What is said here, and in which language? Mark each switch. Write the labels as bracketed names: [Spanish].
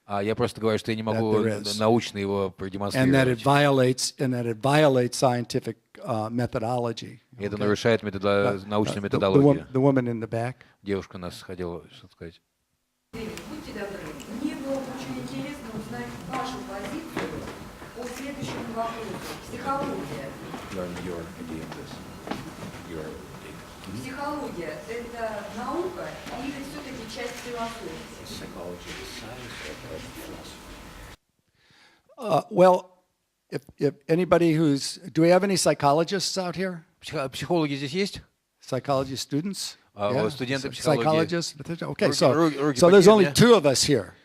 [Russian] Я просто говорю, что я не могу научно его продемонстрировать. [English] And that it violates scientific methodology. [Russian] И это нарушает научную методологию. [English] The woman in the back. [Russian] Девушка нас хотела что-то сказать. Будьте добры, мне было бы очень интересно узнать вашу позицию по следующему вопросу. Психология. Психология – это наука или все-таки часть философии? [English] Well, if anybody do we have any psychologists out here? [Russian] Психологи здесь есть? [English] Psychology students? [Russian] Студенты психологии. [English] Psychologists? Okay, so there's only two of us here.